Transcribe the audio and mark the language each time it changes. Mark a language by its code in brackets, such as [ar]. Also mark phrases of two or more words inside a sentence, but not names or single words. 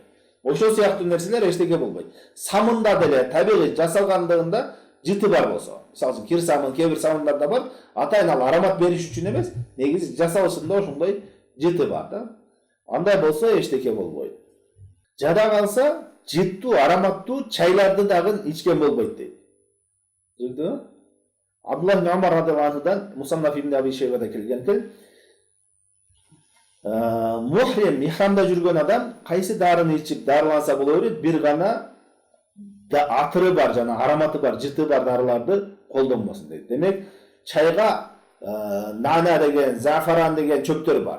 [ky] Ошол сыяктуу нерселер эчтеке болбойт. Самында деле табигый жасалгандыгында жыты бар болсо, мисалы үчүн кир самын, кээ бир самындарда бар, атайын ал аромат бериш үчүн эмес, негизи жасалышында ошондой жыты бар да. Андай болсо эчтеке болбойт. Жада калса, жыттуу, ароматтуу чайларды дагы ичкен болбойт дейт. Түшүндүңбү? Абдуллах ибн Умар [ar] رضي الله عنه [ky] Мусаннаф ибн Аби Шейбада келген мухрим ихрамда жүргөн адам кайсы дарыны ичип дарыланса боло берет, бир гана атыры бар жана ароматы бар, жыты бар дарыларды колдонбосун дейт. Демек, чайга нана деген, зафаран деген чөптөр бар.